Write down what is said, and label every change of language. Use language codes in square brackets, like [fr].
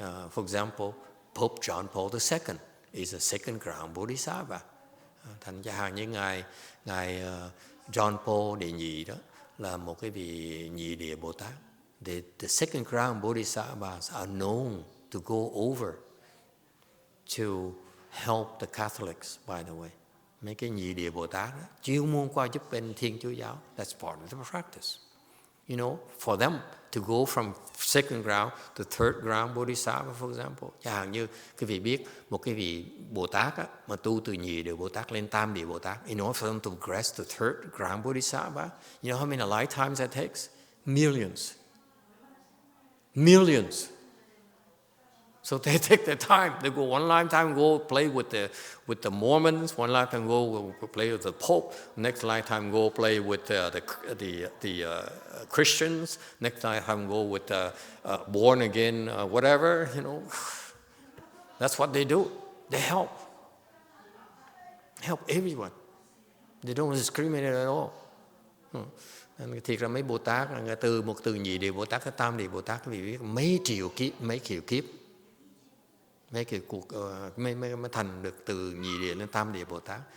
[en] For example, Pope John Paul II is a second ground Bodhisattva. [vi] Thành ra như ngài John Paul đệ nhị đó là một cái vị nhị địa Bồ Tát. [en] The second ground Bodhisattvas are known to go over to help the Catholics, by the way. [vi] Mấy cái nhị địa Bồ Tát đó, chuyên môn qua giúp bên Thiên Chúa giáo. [en] That's part of the practice. You know, for them to go from second ground to third ground Bodhisattva, for example. [vi] Chẳng hạn như quý vị biết một cái vị Bồ Tát á, mà tu từ nhị địa Bồ Tát lên tam địa Bồ Tát, [en] in order for them to progress to third ground Bodhisattva, you know how many lifetimes that takes? Millions. Millions. So they take their time. They go one lifetime, go play with the Mormons. One lifetime, go play with the Pope. Next lifetime, go play with the Christians. Next lifetime, go with the born again, whatever. You know, that's what they do. They help everyone. They don't discriminate at all. [vi] Thiệt ra mấy Bồ Tát là từ nhị địa Bồ Tát tới tam địa Bồ Tát, quý vị biết mấy triệu kiếp. Mấy cái cuộc mới thành được từ nhị địa lên tam địa Bồ Tát.